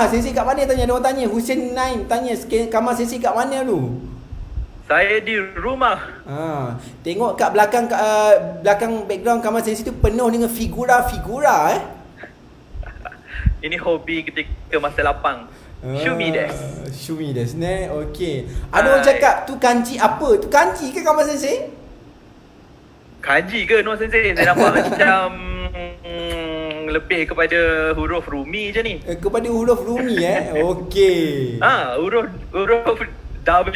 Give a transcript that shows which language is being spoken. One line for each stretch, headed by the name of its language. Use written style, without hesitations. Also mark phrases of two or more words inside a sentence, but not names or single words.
Malay: Sensei kat mana tanya? Ada orang tanya. Hussein Naim tanya, Kamal Sensei kat mana dulu? Saya di rumah. Tengok kat belakang background Kamal Sensei tu penuh dengan figura-figura Ini hobi ketika masa lapang.
Japanese: 趣味です ne.
Malay: Okey. Ada orang cakap tu kanji apa? Tu kanji ke Kamal Sensei? Kanji ke Noa Sensei? Saya nampak macam lebih kepada huruf Rumi je ni. Kepada huruf Rumi Okey. Huruf W.